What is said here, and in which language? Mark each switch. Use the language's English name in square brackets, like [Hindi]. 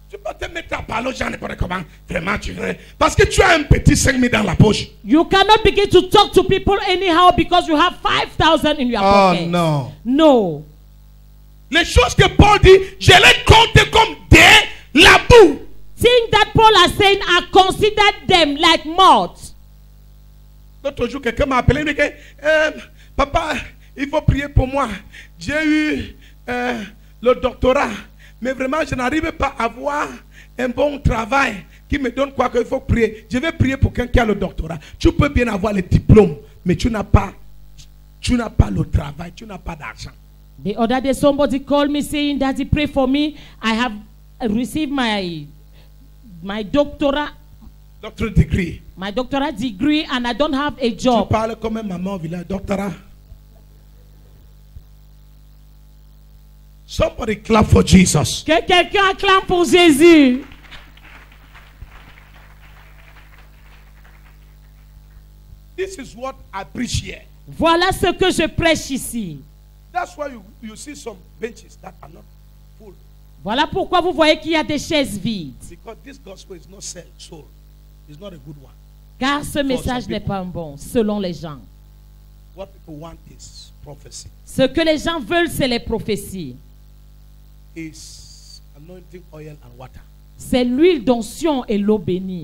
[French] Tu peux te mettre à parler aux gens n'importe comment. Vraiment, tu veux. Parce que tu as un petit 5 000 dans la poche. [English] You cannot begin to talk to people anyhow because you have 5,000 in your pocket. [French] non. [English] No. [French] Les choses que Paul dit, je les compte comme de la boue. [English] Things that Paul is saying, I consider them like moths. [French] L'autre jour, quelqu'un m'a appelé, il me dit, papa, il faut prier pour moi. J'ai eu le doctorat, mais vraiment, je n'arrive pas à avoir un bon travail qui me donne quoi qu'il faut prier. Je vais prier pour quelqu'un qui a le doctorat. Tu peux bien avoir le diplôme, mais tu n'as pas le travail, tu n'as pas d'argent. [English] The other day, somebody called me saying that he prayed for me. I have received my doctorate degree. My doctorate degree, and I don't have a [French] Tu [English] job. [French] parles comme un maman au village, doctorat. [English] Somebody clap for Jesus. [French] Que quelqu'un acclame pour Jésus. [English] This is what I preach here. [French] Voilà ce que je prêche ici. [English] That's why you see some benches that are not full. [French] Voilà pourquoi vous voyez qu'il y a des chaises vides. [English] Because this gospel is not sold. It's not a good one. [French] Car ce message n'est pas un bon, selon les gens. [English] What people want is prophecy. [French] Ce que les gens veulent, c'est les prophéties. [English] Is anointing oil and water. [French] C'est l'huile d'onction et l'eau bénie.